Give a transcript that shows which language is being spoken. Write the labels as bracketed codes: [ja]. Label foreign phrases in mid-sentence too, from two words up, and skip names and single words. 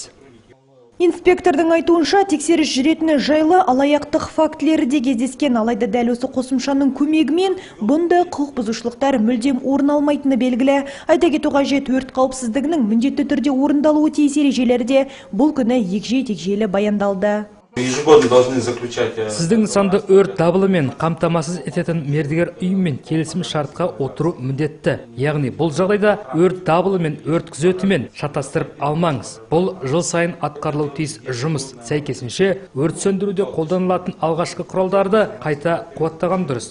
[kk] Инспектордың айтуынша тексеріс жүретіні жайлы алаяқтық фактілері де кездескен, алайда дәл осы қосымшаның көмегімен бұндай құқық бұзушылықтар мүлдем орын алмайтыны белгілі. Айта кету қажет, өрт қауіпсіздігінің міндетті түрде орындалуы тиіс ережелері де бұл күні егжей-тегжейлі баяндалды. [ru] Ежегодно должны заключать. [kk] Сіздің нысанды өрт дабылымен қамтамасыз ететін мердігер ұйыммен келісім шартқа отыру міндетті. Яғни бұл жағдайда өрт дабылы мен өрт күзетімен шатастырып алмаңыз. Бұл жыл сайын атқарылуы тиіс жұмыс. Сәйкесінше өрт сөндіруде қолданылатын алғашқы құралдарды қайта қуаттаған дұрыс.